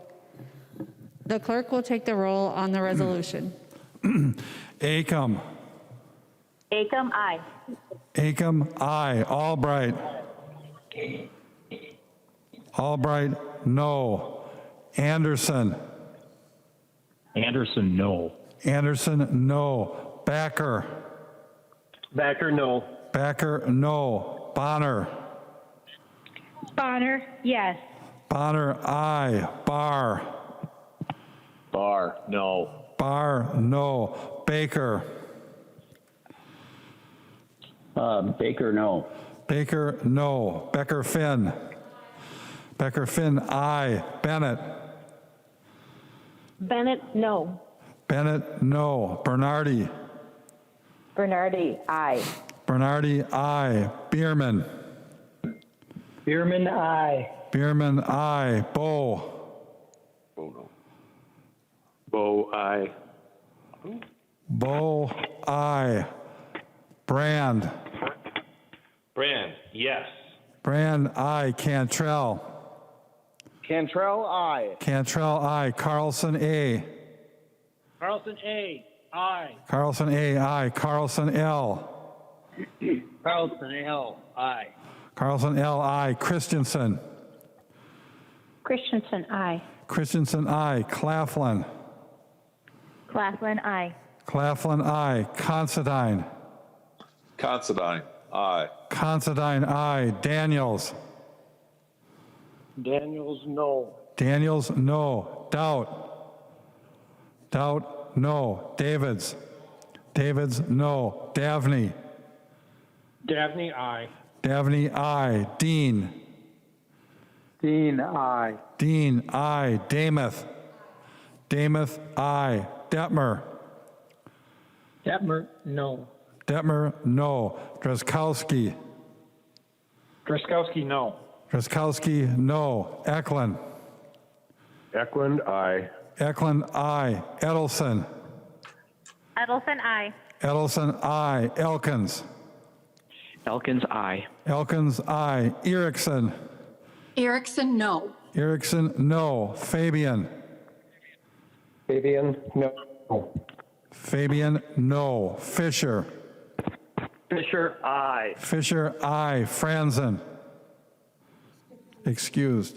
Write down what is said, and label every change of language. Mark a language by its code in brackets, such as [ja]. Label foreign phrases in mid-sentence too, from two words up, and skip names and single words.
[en] The clerk will take the roll on the resolution. Acom. Acom, aye. Acom, aye. Albright. Albright, no. Anderson. Anderson, no. Anderson, no. Backer. Backer, no. Backer, no. Bonner. Bonner, yes. Bonner, aye. Barr. Barr, no. Barr, no. Baker. Baker, no. Baker, no. Becker Finn. Becker Finn, aye. Bennett. Bennett, no. Bennett, no. Bernardi. Bernardi, aye. Bernardi, aye. Bierman. Bierman, aye. Bierman, aye. Bow. Bow, no. Bow, aye. Bow, aye. Brand. Brand, yes. Brand, aye. Cantrell. Cantrell, aye. Cantrell, aye. Carlson, A. Carlson, A, aye. Carlson, A, aye. Carlson, L. Carlson, L, aye. Carlson, L, aye. Christensen. Christensen, aye. Christensen, aye. Claflin. Claflin, aye. Claflin, aye. Considine. Considine, aye. Considine, aye. Daniels. Daniels, no. Daniels, no. Doubt. Doubt, no. Davids. Davids, no. Davney. Davney, aye. Davney, aye. Dean. Dean, aye. Dean, aye. Damath. Damath, aye. Detmer. Detmer, no. Detmer, no. Drazkowski. Dreskowski, no. Drazkowski, no. Eklund. Eklund, aye. Eklund, aye. Edelson. Edelson, aye. Edelson, aye. Elkins. Elkins, aye. Elkins, aye. Erickson. Erickson, no. Erickson, no. Fabian. Fabian, no. Fabian, no. Fisher. Fisher, aye. Fisher, aye. Franzen. Excused.